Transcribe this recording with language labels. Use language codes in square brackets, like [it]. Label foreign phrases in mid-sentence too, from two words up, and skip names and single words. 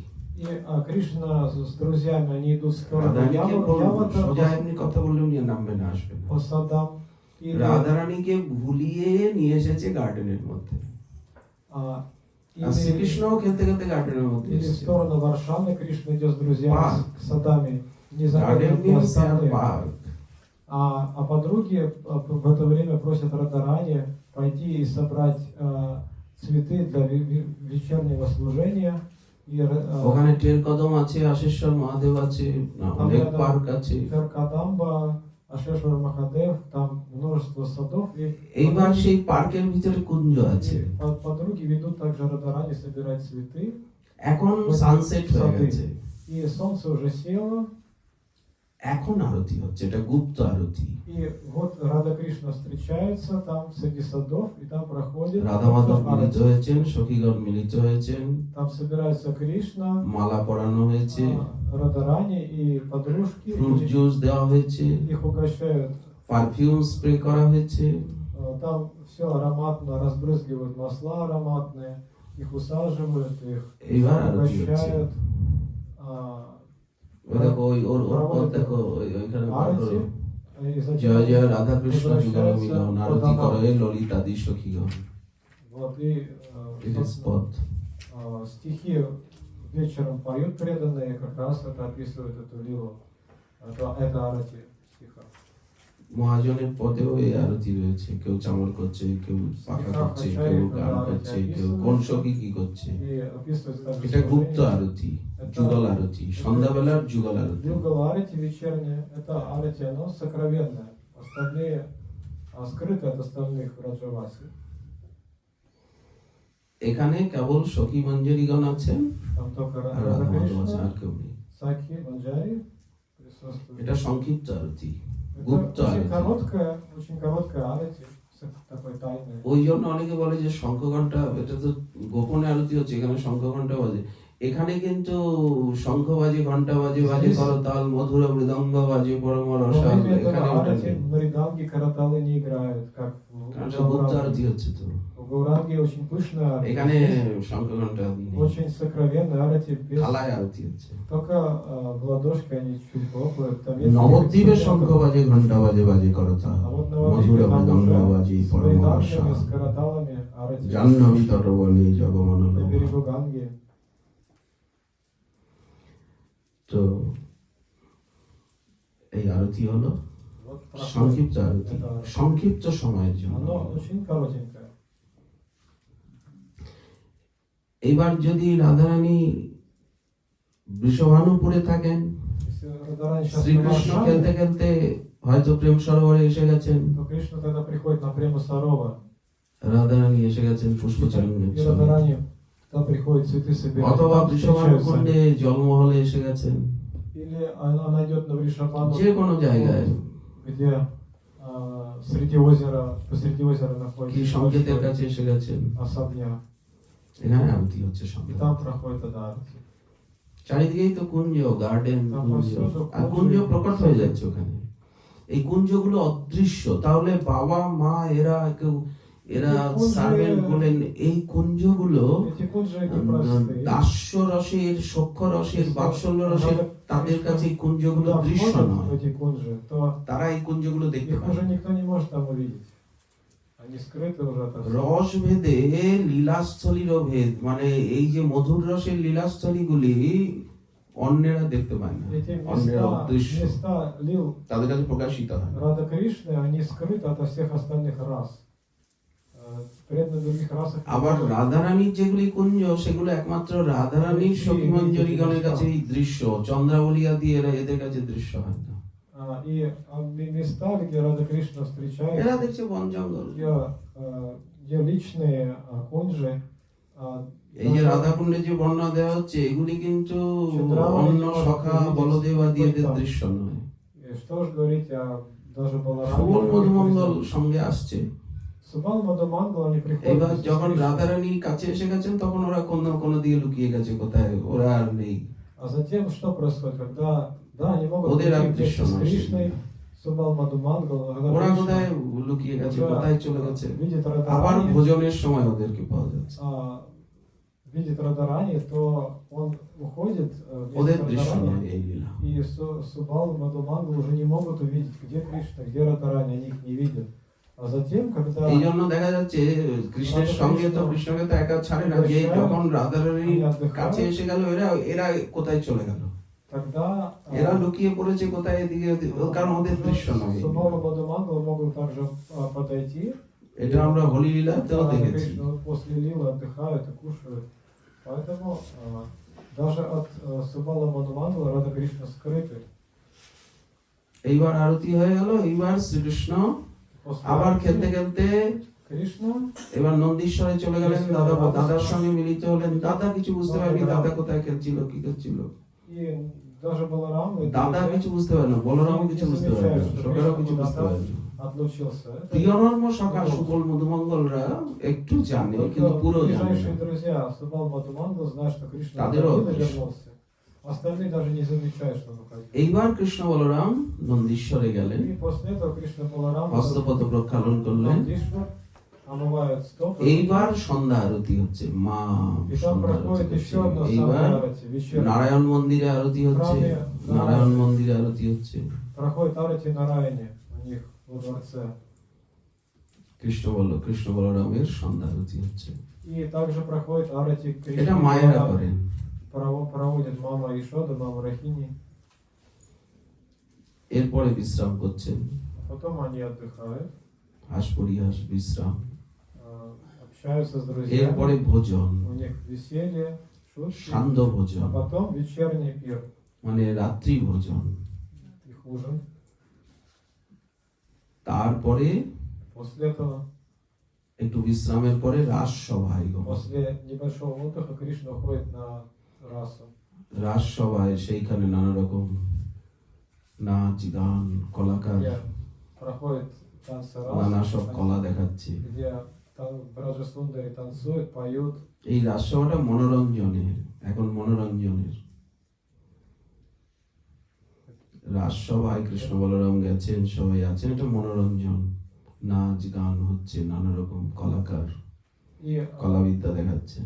[ru] И Кришна с друзьями, они идут в сторону [bn] রাধারানীকে বলল, সোজা [ru] Явата [bn] এমনি কথা বললে উনি নামবে না, আসবে না। [ru] по садам. Или, [bn] রাধারানীকে ভুলিয়ে নিয়ে এসেছে গার্ডেনের মধ্যে, [ru] а, [bn] আর শ্রীকৃষ্ণও খেলতে খেলতে গার্ডেনের মধ্যে [ru] или в [bn] এসেছে। [ru] сторону Варшаны Кришна идет с друзьями, Парк. с садами, незаметно [bn] গার্ডেন [ru] по [bn] মিনস [ru] остальным. [bn] পার্ক। [ru] А подруги в это время просят Радарани пойти и собрать цветы для вечернего служения. И [bn] ওখানে টের কদম আছে, আশেশ্বর মহাদেব আছে, অনেক পার্ক আছে। [ru] Каркадамба, Ашешвар Махадев, там множество садов. И [bn] এইবার সেই পার্কের ভিতরে কুঞ্জ আছে। [ru] подруги ведут также Радарани собирать цветы. [bn] এখন সানসেট হয়ে গেছে, [ru] И солнце уже село. [bn] এখন আরতি হচ্ছে, এটা গুপ্ত আরতি। [ru] И вот Рада Кришна встречаются там среди садов, и там проходит [bn] রাধা মাধব মিলিত [ru] Арати. [bn] হয়েছেন, সখীগণ মিলিত হয়েছেন, [ru] Там собирается Кришна, [bn] মালা পরানো হয়েছে, [ru] Радарани и подружки, [bn] ফ্রুট [ru] и [bn] জুস দেওয়া হয়েছে, [ru] их угощают. [en] perfume spray [bn] করা হয়েছে। [ru] Там все ароматно, разбрызгивают масла ароматные, их усаживают, их [bn] এইবার আরতি হচ্ছে। [ru] угощают. [bn] ওই দেখো, ওর দেখো, ওইখানে বার করো। [ru] Арати. И [bn] জয় [ru] затем [bn] জয় রাধা কৃষ্ণ যুগল [ru] возвращаются [bn] মিলন, [ru] по [bn] আরতি [ru] домам. [bn] করে ললিতাদি সখীগণ। [ru] Вот, и [en] It is [ru] собственно, [bn] পথ। [ru] стихи вечером поют преданные, как раз это описывает эту лилу. Это Арати стиха. [bn] মহাজনের পদেও এই আরতি রয়েছে, কেউ চামর করছে, কেউ পাখা করছে, কেউ গান করছে, কেউ কোন সখী কি করছে। [ru] И описывается также [bn] এটা গুপ্ত [ru] служение. [bn] আরতি, যুগল আরতি, сন্ধ্যাবেলার যুগল আরতি। [ru] Югал Арати вечерняя, это Арати, оно сокровенное. Остальные скрыты от остальных Раджаваси. [bn] এখানে কেবল সখী মঞ্জরীগণ আছেন, [ru] Там только [bn] আর রাধা মাধব আছেন, [ru] Кришна, [bn] আর কেউ নেই। [ru] Саки, Манджари присутствуют. [bn] এটা সংক্ষিপ্ত আরতি, [ru] Это [bn] গুপ্ত আরতি। [ru] очень короткая Арати, такой тайный. [bn] ওই জন্য অনেকে বলে যে শঙ্খ ঘন্টা, এটা তো গোপনে আরতি হচ্ছে, এখানে শঙ্খ ঘন্টা বাজে। এখানে কিন্তু শঙ্খ বাজে, ঘন্টা বাজে, বাজে করতাল, মধুর মৃদঙ্গ বাজে, পরম [ru] Во [bn] রসাল, [ru] время [bn] এখানে [ru] этого [bn] ওটা [ru] Арати [bn] নেই। [ru] Мариданги, караталы не играют, как [bn] কারণ [ru] в [bn] এটা গুপ্ত [ru] Гауранге. [bn] আরতি হচ্ছে তো, [ru] В Гауранге очень пышная [bn] এখানে [ru] Арати. [bn] শঙ্খ ঘন্টা আদি নেই, [ru] Очень сокровенная Арати, без... [bn] থালায় আরতি হচ্ছে। [ru] Только в ладошки они чуть хлопают. Там нет [bn] নবদ্বীপে [ru] никаких [bn] শঙ্খ [ru] инструментов. [bn] বাজে, ঘন্টা বাজে, বাজে করতাল, [ru] А вот [bn] মধুর [ru] Новодвипе там [bn] মৃদঙ্গ [ru] уже [bn] বাজে, [ru] с [bn] পরম রসাল, [ru] вайдангами, с караталами Арати. [bn] জাহ্নবী তটবনে জগমনোরম। [ru] На берегу Ганги. [bn] তো এই আরতি হলো [ru] Вот проходит [bn] সংক্ষিপ্ত আরতি, [ru] это Арати. [bn] সংক্ষিপ্ত সময়ের জন্য। [ru] Оно очень коротенькое. [bn] এবার যদি রাধারানী বৃষভানুপুরে থাকেন, [ru] Если Радарани сейчас [bn] শ্রীকৃষ্ণ খেলতে খেলতে হয়তো প্রেম সরোবরে এসে গেছেন, [ru] то Кришна тогда приходит на Прему Сарова. [bn] রাধারানী এসে গেছেন পুষ্পচারণের [ru] И [bn] জন্য, [ru] Радарани тогда приходит цветы собирать. [bn] অথবা [ru] Там [bn] বৃষভানুকুণ্ডে [ru] встречаются. [bn] জলমহলে এসে গেছেন, [ru] Или она идет на Вришабану, [bn] যে কোনো জায়গায়। [ru] где среди озера, посреди озера [bn] কি [ru] находится [bn] সংকেতের [ru] большой [bn] কাছে এসে গেছেন, [ru] особняк. [bn] এখানে আরতি হচ্ছে [ru] И [bn] সন্ধ্যা। [ru] там проходит тогда Арати. [bn] চারিদিকেই তো কুঞ্জ, গার্ডেন, [ru] Там [bn] কুঞ্জ, [ru] повсюду [bn] আর কুঞ্জ, কুঞ্জ প্রকট হয়ে সবই। যাচ্ছে ওখানে। এই কুঞ্জগুলো অদৃশ্য, তাহলে বাবা মা এরা এই কুঞ্জে- সার্ভেন্ট বলেন, এই কুঞ্জগুলো [ru] Эти кунжи не простые. [bn] দাস্য রসের, সখ্য রসের, [ru] Если [bn] বাৎসল্য রসের, [ru] надо, [bn] তাদের [ru] Кришна [bn] কাছে এই কুঞ্জগুলো [ru] туда [bn] দৃশ্য [ru] входит, [bn] নয়, [ru] в эти кунжи, то [bn] তারা এই কুঞ্জগুলো দেখতে [ru] их [bn] পায় [ru] уже [bn] না। [ru] никто не может там увидеть. Они скрыты уже от всего. [bn] রস ভেদে লীলাস্থলীরও ভেদ, মানে এই যে মধুর রসের লীলাস্থলীগুলি অন্যেরা দেখতে পায় না, [ru] Эти [bn] অন্যেরা অদৃশ্য, [ru] места лил [bn] তাদের কাছে প্রকাশিত হয় না। [ru] Рада Кришны, они скрыты от всех остальных рас. Преданные других расах. не [bn] আবার [ru] могут. [bn] রাধারানীর যেগুলি কুঞ্জ, সেগুলো একমাত্র রাধারানীর সখী মঞ্জরীগণের কাছেই দৃশ্য, চন্দ্রাবলী আদি এদের কাছে দৃশ্য হয় না। [ru] И места, где Рада Кришна [bn] এরা [ru] встречается, [bn] দেখছে বন জঙ্গল। [ru] где личные кунжи, [bn] এই যে রাধাকুণ্ডে যে বর্ণনা দেওয়া হচ্ছে, এগুলি কিন্তু চন্দ্রাবলী অন্য যেমন সখা প্রভৃতি বলদেব আদি এদের বৈতাম। দৃশ্য নয়। [ru] что уж говорить о даже [bn] সুবল [ru] Балараме. [bn] মধুমঙ্গল সঙ্গে আসছে, [ru] Субал Мадамангал, они приходят [bn] এবার [ru] вместе с [bn] যখন [ru] Кришной. [bn] রাধারানীর কাছে এসে গেছেন তখন ওরা কোনো দিকে লুকিয়ে গেছে, কোথায় ওরা আর নেই। [ru] А затем что происходит, когда, да, они могут [bn] ওদের আর [ru] быть вместе [bn] দৃশ্য [ru] с [bn] নয় [ru] Кришной, Субал Мадамангал, когда [bn] ওরা [ru] Кришна [bn] কোথায় লুকিয়ে গেছে, কোথায় চলে গেছে। [ru] видит [bn] আবার [ru] Радарани, [bn] ভোজনের সময় ওদেরকে পাওয়া যাচ্ছে। [ru] видит Радарани, то он уходит [bn] ওদের [ru] вместе с [bn] দৃশ্য [ru] Радарани, [bn] নয় এই লীলা। [ru] и Субал Мадамангал уже не могут увидеть, где Кришна, где Радарани, они их не видят. А затем, когда [bn] এই জন্য দেখা যাচ্ছে কৃষ্ণের সঙ্গে তো কৃষ্ণকে তো একা ছাড়ে না, যে যখন রাধারানীর কাছে এসে গেল এরা কোথায় চলে গেল, [ru] тогда [bn] এরা লুকিয়ে পড়েছে কোথায়, এদিকে কারণ ওদের দৃশ্য নয়। [ru] Субал Мадамангал могут также подойти. [bn] এটা আমরা হোলি লীলাতেও [ru] Да, [bn] দেখেছি। [ru] Кришна после лилы отдыхают и кушают. Поэтому даже от Субала Мадамангала Рада Кришна скрыты. [bn] এইবার আরতি হয়ে গেল, এইবার শ্রীকৃষ্ণ [ru] После [bn] আবার [ru] арати [bn] খেলতে খেলতে [ru] Кришна [bn] এবার নন্দীশ্বরে চলে গেলেন, দাদার সঙ্গে মিলিত হলেন। দাদা কিছু বুঝতে পারেনি দাদা কোথায় খেলছিল, কি করছিল। [ru] и даже Баларам и [bn] দাদা [ru] друзья [bn] কিছু বুঝতে পারে না, বলরামও কিছু বুঝতে পারে না, সকালেও কিছু বুঝতে পারে না। [ru] отлучился. Это [bn] প্রিয়নর্ম সখা সুকল মধুমঙ্গলরা একটু জানে কিন্তু [ru] только [bn] পুরো জানে না। [ru] ближайшие друзья Субал Мадамангал знают, что Кришна [bn] তাদেরও [ru] Давида [bn] অদৃশ্য। [ru] вернулся. Остальные даже не замечают, что он уходил. [bn] এইবার কৃষ্ণ বলরাম নন্দীশ্বরে গেলেন, [ru] И после этого Кришна Баларам [bn] হস্তপদ প্রক্ষালন করলেন। [ru] Нандишвар омывают стопы. [bn] এইবার সন্ধ্যা আরতি হচ্ছে, মা [ru] И там [bn] সন্ধ্যা আরতি [ru] проходит [bn] হচ্ছে। [ru] еще одна [bn] এইবার [ru] самарати, вечерняя. [bn] নারায়ণ মন্দিরে আরতি হচ্ছে, নারায়ণ মন্দিরে আরতি হচ্ছে। [ru] Проходит арати на Райне у них во дворце. [bn] কৃষ্ণ বলরামের সন্ধ্যা আরতি হচ্ছে। [ru] И также проходит арати [bn] এটা [ru] Кришна. [bn] মায়েরা করেন। [ru] Проводит мама Ишода, мама Рахини. [bn] এরপরে বিশ্রাম করছেন, [ru] Потом они отдыхают, [bn] হাস পরিহাস বিশ্রাম। [ru] общаются с [bn] এরপরে [ru] друзьями. [bn] ভোজন, [ru] У них веселье, шутки. [bn] সান্ধ্য [ru] А [bn] ভোজন, [ru] потом вечерний пир, [bn] মানে রাত্রি ভোজন। [ru] их ужин. [bn] তারপরে [ru] После этого, [bn] একটু বিশ্রামের পরে রাসসভায় গমন। [ru] после небольшого отдыха, Кришна уходит на расу. [bn] রাসসভায় সেইখানে নানা রকম নাচ গান কলাকার [ru] Где проходит танцы [bn] নানা [ru] раса, [bn] সব কলা দেখাচ্ছে। [ru] где Браджа Сундари танцуют, поют. [bn] এই রাসসভাটা মনোরঞ্জনের, এখন মনোরঞ্জনের রাসসভায় কৃষ্ণ বলরাম গেছেন, সবাই আছেন, এটা মনোরঞ্জন, নাচ গান হচ্ছে, নানা রকম কলাকার [ru] И, [bn] কলাবিদ্যা দেখাচ্ছে।